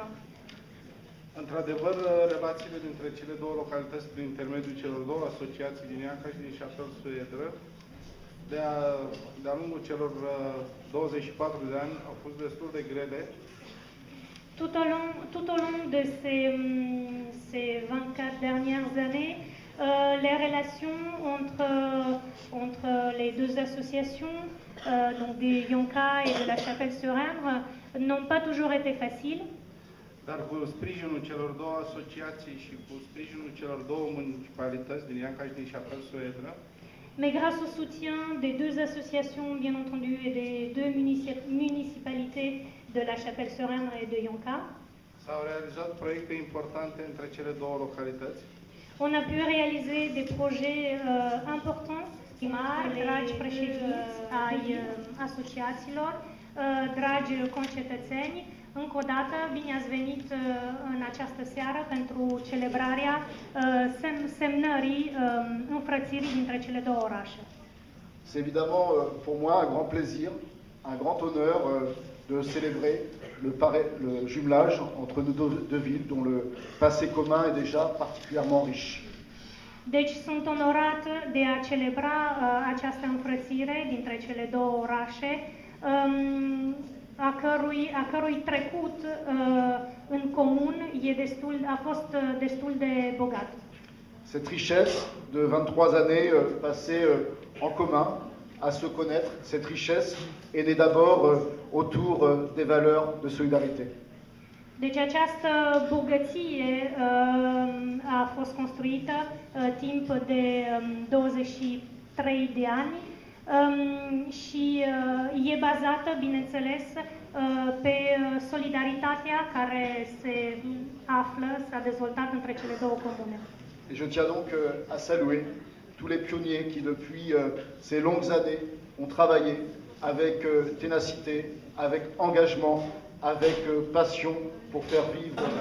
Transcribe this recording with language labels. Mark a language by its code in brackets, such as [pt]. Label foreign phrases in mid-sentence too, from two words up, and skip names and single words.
[ro] Într-adevăr, relațiile dintre cele două localități prin intermediul celor două asociații din Ianca și din Chapelle-sur-Erdre de-a lungul celor 24 de ani au fost destul de grele. [fr] Tout au long de ces 24 dernières années, les relations entre les deux associations, donc de Ianca et de la Chapelle-sur-Erdre, n'ont pas toujours été faciles. [ro] Dar cu sprijinul celor două asociații și cu sprijinul celor două municipalități din Ianca și din Chapelle-sur-Erdre, [fr] mais grâce au soutien des deux associations, bien entendu, et des deux municipalités de la Chapelle-sur-Erdre et de Ianca, [ro] s-au realizat proiecte importante între cele două localități. [fr] On a pu réaliser des projets importants, [ro] dragi președinți ai asociațiilor, dragi concetățeni, încă o dată, bine ați venit în această seară pentru celebrarea semnării înfrățirii dintre cele două orașe. [fr] C'est évidemment pour moi un grand plaisir, un grand honneur de célébrer le jumelage entre nos deux villes dont le passé commun est déjà particulièrement riche. [ro] Deci sunt onorată de a celebra această înfrățire dintre cele două orașe, a cărui trecut în comun a fost destul de bogat. [fr] Cette richesse de 23 années passées en commun, à se connaître, cette richesse est née d'abord autour des valeurs de solidarité. [ro] Deci această bogăție a fost construită timp de 23 de ani și e bazată, bineînțeles, pe solidaritatea care s-a dezvoltat între cele două comune. [fr] Et je tiens donc à saluer tous les pionniers qui depuis ces longues années ont travaillé avec ténacité, avec engagement, avec passion pour faire vivre